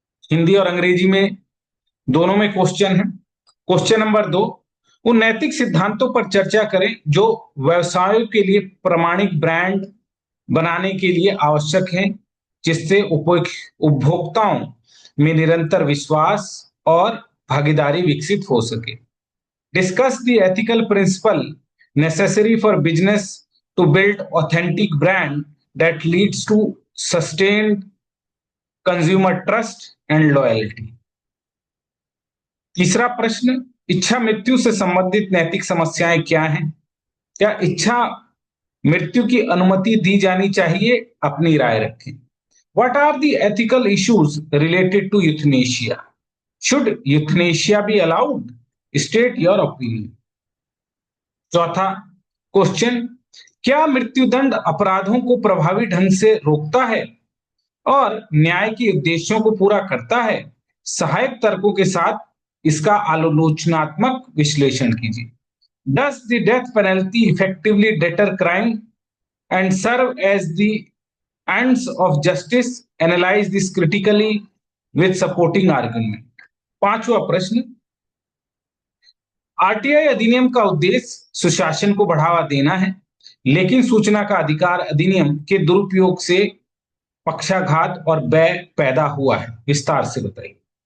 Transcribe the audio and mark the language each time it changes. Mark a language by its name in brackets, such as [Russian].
[Hindi] हिंदी और अंग्रेजी में दोनों में क्वेश्चन है। क्वेश्चन नंबर 2, उन नैतिक सिद्धांतों पर चर्चा करें जो व्यवसायों के लिए प्रमाणिक ब्रांड बनाने के लिए आवश्यक हैं, जिससे उपभोक्ताओं में निरंतर विश्वास और भागीदारी विकसित हो सके। [English] Discuss the ethical principle necessary for business to build authentic brand that leads to sustained consumer trust and loyalty। [Hindi] तीसरा प्रश्न, इच्छा मृत्यु से संबंधित नैतिक समस्याएं क्या हैं? क्या इच्छा मृत्यु की अनुमति दी जानी चाहिए? अपनी राय रखें। [English] What are the ethical issues related to euthanasia? Should euthanasia be allowed? State your opinion। [Hindi] चौथा क्वेश्चन, क्या मृत्युदंड अपराधों को प्रभावी ढंग से रोकता है और न्याय के उद्देश्यों को पूरा करता है? सहायक तर्कों के साथ इसका आलोचनात्मक विश्लेषण कीजिए। [English] Does the death penalty effectively deter crime and serve as the ends of justice? Analyze this critically with supporting argument। [Hindi] पांचवा प्रश्न, आरटीआई अधिनियम का उद्देश्य सुशासन को बढ़ावा देना है, लेकिन सूचना का अधिकार अधिनियम के दुरुपयोग से पक्षाघात और व्यय पैदा हुआ है। विस्तार से बताइए।